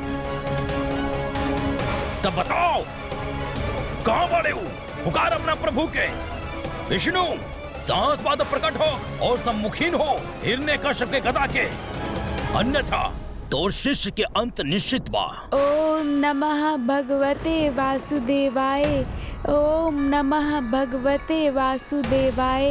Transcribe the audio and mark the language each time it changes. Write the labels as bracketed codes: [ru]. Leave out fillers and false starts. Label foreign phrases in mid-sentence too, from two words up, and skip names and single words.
[bho] तब बताओ कहां बाड़े हो? पुकार अपना प्रभु के। विष्णु सांस बाद प्रकट हो और सम्मुखीन हो हिरण्यकश्यप के गदा के, अन्यथा तोर शिष्य के अंत निश्चित बा। [sa] ओम नमः भगवते वासुदेवाय। ओम नमः भगवते वासुदेवाय।